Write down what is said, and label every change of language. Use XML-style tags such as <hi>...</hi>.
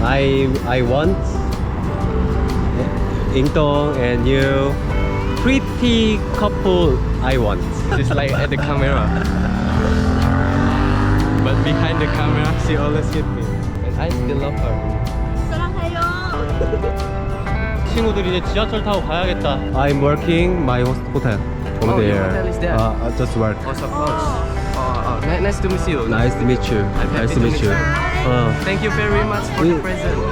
<en>I want Ingdong and you pretty couple. I want. Just like at the camera. But behind the camera, she always hit me. And I still love her.</en> <ko>친구들 이제 지하철 타고 가야겠다.</ko> <en>I'm working my hotel over Oh, your there. hotel is there? Just work. Oh, of course. Nice to meet you. Nice to meet you. Nice to meet you. Thank you very much for the present.</en>